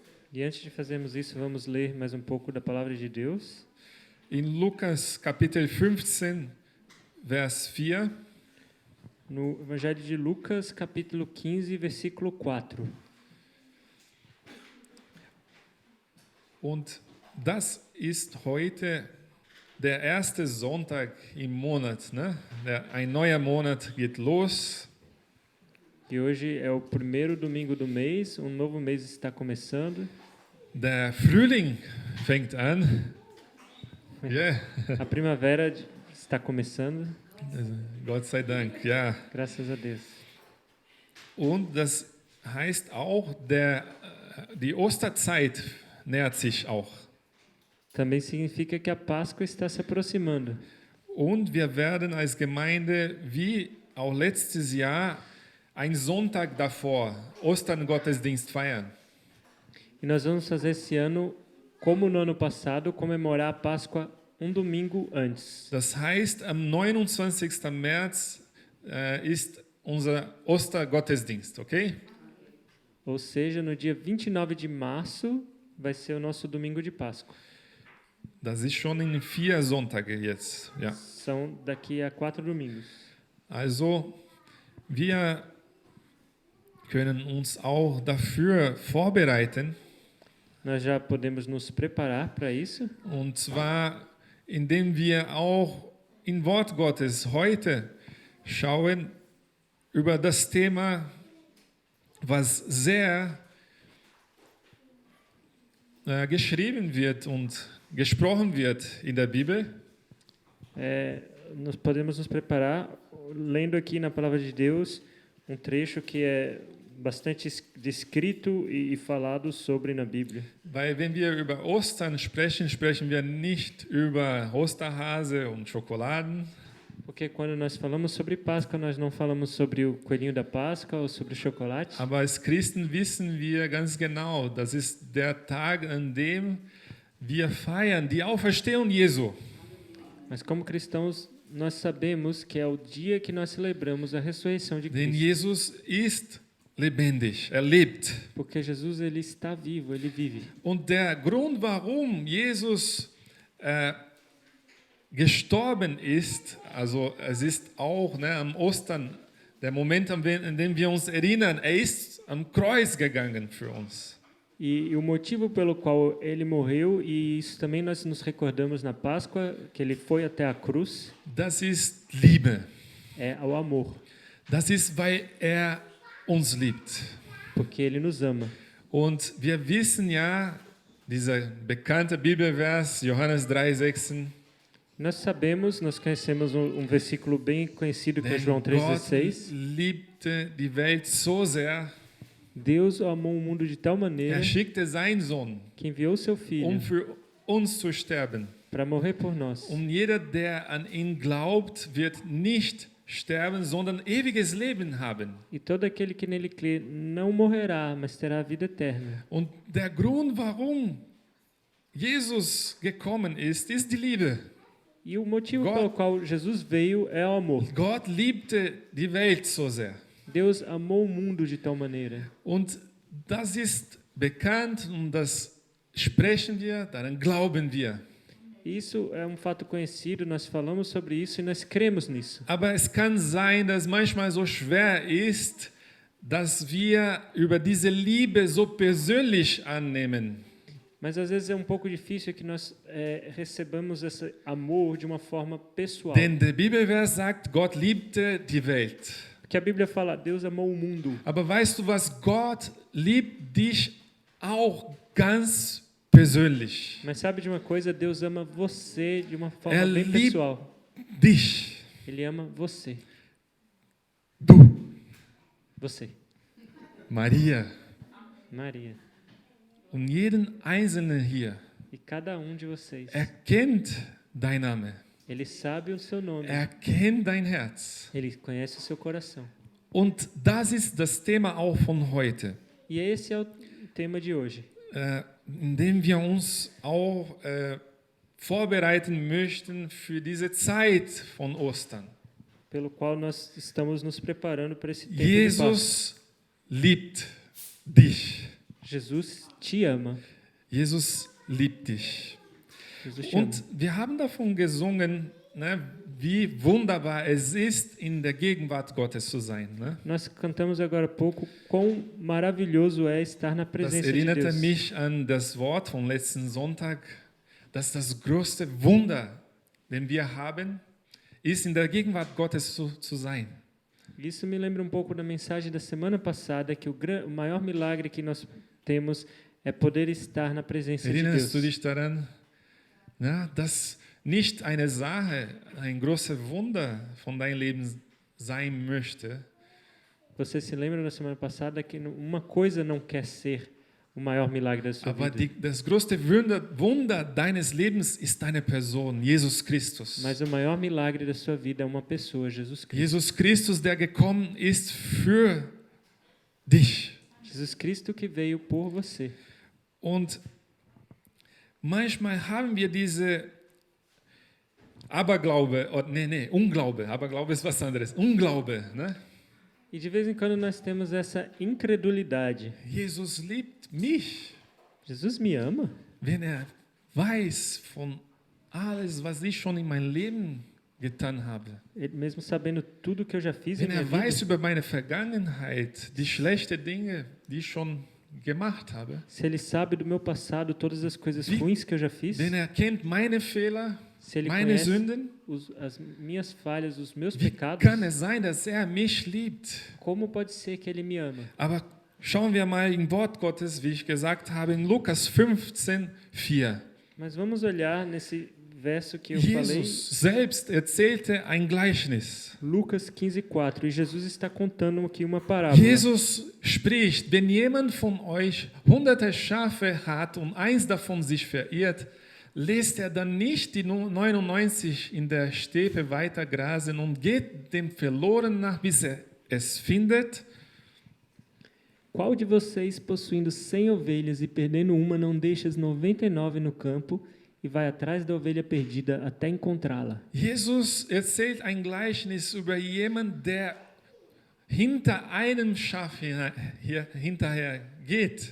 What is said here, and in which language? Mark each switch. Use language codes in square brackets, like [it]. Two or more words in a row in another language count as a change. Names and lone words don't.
[pt] E antes de fazermos isso, vamos ler mais um pouco da palavra de Deus. [de] In Lukas Kapitel 15, Vers 4. [pt] No Evangelho de Lucas, capítulo 15, versículo 4. [de] Und das ist heute der erste Sonntag im Monat. Ne? Ein neuer Monat geht los. [pt] E hoje é o primeiro domingo do mês, um novo mês está começando. [de] Der Frühling fängt an. Yeah. [pt] A primavera está começando, [de] Gott sei Dank, ja. [pt] graças a Deus. [de] Und das heißt auch, die Osterzeit nähert sich auch. [pt] Também significa que a Páscoa está se aproximando. [de] Und wir werden als Gemeinde, wie auch letztes Jahr, einen Sonntag davor Ostern-Gottesdienst feiern. [pt] E nós vamos fazer esse ano, como no ano passado, comemorar a Páscoa um domingo antes. [de] Das heißt, am 29. März ist unser Ostergottesdienst, okay? [pt] Ou seja, no dia 29 de março vai ser o nosso domingo de Páscoa. [de] Das ist schon in 4 Sonntage jetzt. Ja. [pt] São daqui a 4 domingos. [de] Also, wir können uns auch dafür vorbereiten. [pt] Nós já podemos nos preparar para isso. [de] Und zwar, indem wir auch in Wort Gottes heute schauen über das Thema, was sehr geschrieben wird und gesprochen wird in der Bibel. [pt] Nós podemos nos preparar lendo aqui na Palavra de Deus um trecho que é bastante descrito e falado sobre na Bíblia. [de] Weil wenn wir über Ostern sprechen, sprechen wir nicht über Osterhase und Schokoladen. [pt] Porque quando nós falamos sobre Páscoa, nós não falamos sobre o coelhinho da Páscoa ou sobre o chocolate. [de] Aber als Christen wissen wir ganz genau, das ist der Tag, an dem wir feiern die Auferstehung Jesu. [pt] Mas como cristãos, nós sabemos que é o dia que nós celebramos a ressurreição de [de] Denn [pt] Cristo. [de] Jesus ist lebendig, er lebt. [pt] Porque Jesus ele está vivo, ele vive. [de] Und der Grund, warum Jesus gestorben ist, also es ist auch am Ostern der Moment, an dem wir uns erinnern, er ist am Kreuz gegangen für uns. [pt] E o motivo pelo qual ele morreu, e isso também nós nos recordamos na Páscoa, que ele foi até a cruz, [de] Das ist Liebe. [pt] é o amor. [de] Das ist, weil er uns liebt. [pt] Porque ele nos ama. [de] Und wir wissen ja, dieser bekannte Bibelvers, Johannes 3,16, [pt] Nós sabemos, nós conhecemos um versículo bem conhecido que é [de] denn [pt] João [de] Gott [pt] 3,16. [de] liebte die Welt so sehr, [pt] Deus amou o mundo de tal maneira [de] er schickte seinen Sohn, [pt] que enviou seu Filho [de] für uns zu sterben. [pt] para morrer por nós. [de] Und jeder, der an ihn glaubt, wird nicht sterben, sondern ewiges Leben haben. [pt] E todo aquele que nele crê não morrerá, mas terá a vida eterna. [de] Und der Grund, warum Jesus gekommen ist die Liebe. [pt] E o motivo [de] Gott- [pt] pelo qual Jesus veio é o amor. [de] Gott liebte die Welt so sehr. [pt] Deus amou o mundo de tal maneira. [de] Und das ist bekannt und das sprechen wir, daran glauben wir. [pt] Isso é um fato conhecido, nós falamos sobre isso e nós cremos nisso. [de] Aber es kann sein, dass manchmal so schwer ist, dass wir über diese Liebe so persönlich annehmen. [pt] Mas às vezes é um pouco difícil que nós recebamos esse amor de uma forma pessoal. [de] Denn der Bibelvers sagt, Gott liebte die Welt. [pt] Porque a Bíblia fala, Deus amou o mundo. [de] Aber weißt du was? Gott liebt dich auch ganz persönlich. [pt] Mas sabe de uma coisa? Deus ama você de uma forma [de] Er [pt] bem [de] liebt [pt] pessoal. [de] Dich. [pt] Ele ama você. [de] Du, [pt] Você. [de] Maria. [pt] Maria. [de] Und jeden Einzelnen hier. [pt] E cada um de vocês. [de] Er kennt dein Name. [pt] Ele sabe o seu nome. [de] Er kennt dein Herz. [pt] Ele conhece o seu coração. [de] Und das ist das Thema auch von heute. [pt] E esse é o tema de hoje. [de] Indem wir uns auch vorbereiten möchten für diese Zeit von Ostern. [pt] Pelo qual nós estamos nos preparando para esse tempo de [de] Jesus liebt dich. [pt] Páscoa. Jesus te ama. [de] Jesus liebt dich. [pt] Jesus te ama. [de] Und wir haben davon gesungen, ne, wie wunderbar es ist, in der Gegenwart Gottes zu sein. Ne? [pt] Nós cantamos agora há pouco quão maravilhoso é estar na [de] Das [pt] presença de [de] erinnerte [pt] Deus. [de] mich an das Wort vom letzten Sonntag, dass das größte Wunder, den wir haben, ist, in der Gegenwart Gottes zu sein. [pt] Isso me lembra um pouco da mensagem da semana passada, que o maior milagre que nós temos é poder estar na presença de [de] Erinnerst du [pt] Deus. [de] dich daran, ja, dass nicht eine Sache, ein großes Wunder von deinem Leben sein möchte, [pt] Você se lembra na semana passada que uma coisa não quer ser o maior milagre da sua [de] aber [pt] vida, [de] das größte Wunder deines Lebens ist deine Person, Jesus Christus. [pt] mas o maior milagre da sua vida é uma pessoa, Jesus Cristo. [de] Jesus Christus, der gekommen ist für dich. [pt] Jesus Cristo que veio por você. [de] Und manchmal haben wir diese Aberglaube, Unglaube. Aberglaube ist was anderes. Unglaube. Ne? [pt] E de vez em quando nós temos essa incredulidade. [de] Jesus liebt mich. [pt] Jesus me ama? [de] Wenn weiß von alles, was ich schon in meinem Leben getan habe. [pt] Ele, mesmo sabendo tudo que eu já fiz em [de] Wenn [pt] minha vida. [de] weiß über meine Vergangenheit, die schlechten Dinge, die ich schon gemacht habe. [pt] Se ele sabe do meu passado, todas as coisas ruins que eu já fiz. [de] Wenn kennt meine Fehler, [pt] Se ele [de] meine [pt] conhece [de] Sünden. [pt] as minhas falhas, os meus [de] Wie [pt] pecados, [de] kann es sein, dass mich liebt? [pt] como pode ser que ele me ama? [de] Aber schauen wir mal im Wort Gottes, wie ich gesagt habe, in Lukas 15,4. [pt] Mas vamos olhar nesse verso que eu falei, [de] Jesus selbst erzählte ein Gleichnis. [pt] Lucas 15:4, e Jesus está contando aqui uma parábola. [de] Jesus spricht, wenn jemand von euch hunderte Schafe hat und eins davon sich verirrt, lässt dann nicht die 99 in der Steppe weiter grasen und geht dem Verlorenen nach, bis es findet? [pt] Qual de vocês, possuindo 100 ovelhas e perdendo uma, não deixa as 99 no campo e vai atrás da ovelha perdida até encontrá-la? [de] Jesus erzählt ein Gleichnis über jemanden, der hinter einem Schaf hinterher geht.